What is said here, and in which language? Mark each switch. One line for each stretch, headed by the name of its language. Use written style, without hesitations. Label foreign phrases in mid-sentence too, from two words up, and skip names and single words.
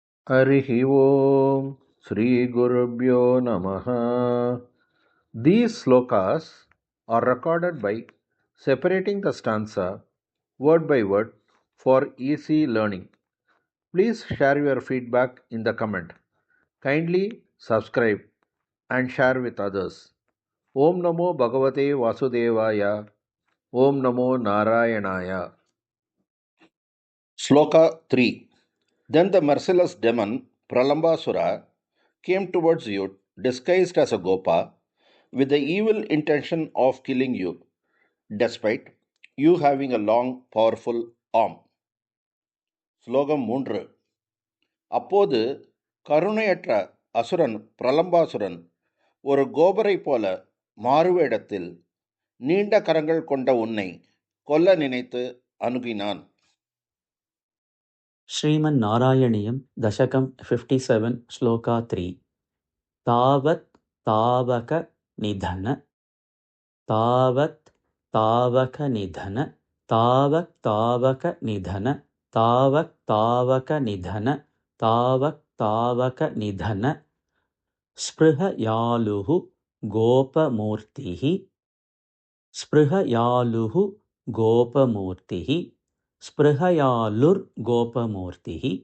Sanskrit: हरिः ओम् श्रीगुरुभ्यो नमः.
English: These slokas are recorded by separating the stanza word by word for easy learning. Please share your feedback in the comment. Kindly subscribe and share with others.
Sanskrit: ॐ नमो भगवते वासुदेवाय. ॐ नमो नारायणाय. श्लोक 3.
English: Then the merciless demon Pralambasura came towards you disguised as a gopa with the evil intention of killing you, despite you having a long, powerful arm.
Tamil: ஸ்லோகம் 3. அப்போது கருணையற்ற அசுரன் பிரலம்பாசுரன் ஒரு கோபரை போல மாறுவேடத்தில் நீண்ட கரங்கள் கொண்ட உன்னை கொல்ல நினைத்து அணுகினான்.
Sanskrit: श्रीमन्नारायणीयं दशकं 57 श्लोका 3 तावत् तावक निधन तावत् तावक निधन तावक तावक निधन तावक तावक निधन तावक तावक निधन स्पृहयालुः गोपमूर्तिः स्पृहयालुः गोपमूर्तिः स्पृहयालुर्गोपमूर्तिः